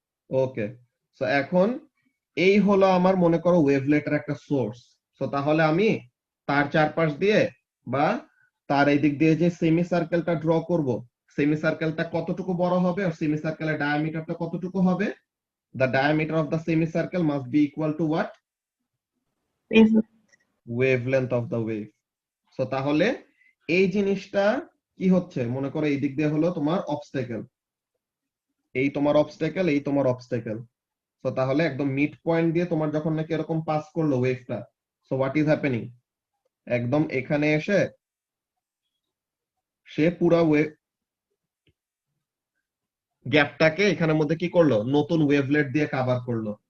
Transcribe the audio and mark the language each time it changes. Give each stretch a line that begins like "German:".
Bangla: ওকে, so এখন এই হলো আমার মনে করো ওয়েভলেটের একটা সোর্স। সো তাহলে আমি তার চারপাশ দিয়ে বা তার এই দিক দিয়ে যে সেমি সার্কেলটা ড্র করব, সেমি সার্কেলটা কতটুকু বড় হবে আর সেমি সার্কেলের ডায়ামিটারটা কতটুকু হবে?
English: The diameter of the semicircle must be equal to what? Wavelength of the wave.
Bangla: So তাহলে এই জিনিসটা কি হচ্ছে, মনে করো এই দিক দিয়ে হলো তোমার অবস্টেকেল, এই তোমার অবস্টেকেল, এই তোমার অবস্টেকেল। সো তাহলে একদম মিড পয়েন্ট দিয়ে তোমার যখন নাকি এরকম পাস করলো ওয়েভটা,
English: so what is happening,
Bangla: একদম এখানে এসে সে পুরা ওয়েভ গ্যাপটাকে এখানের মধ্যে কি করলো, নতুন ওয়েভলেট দিয়ে কভার করলো।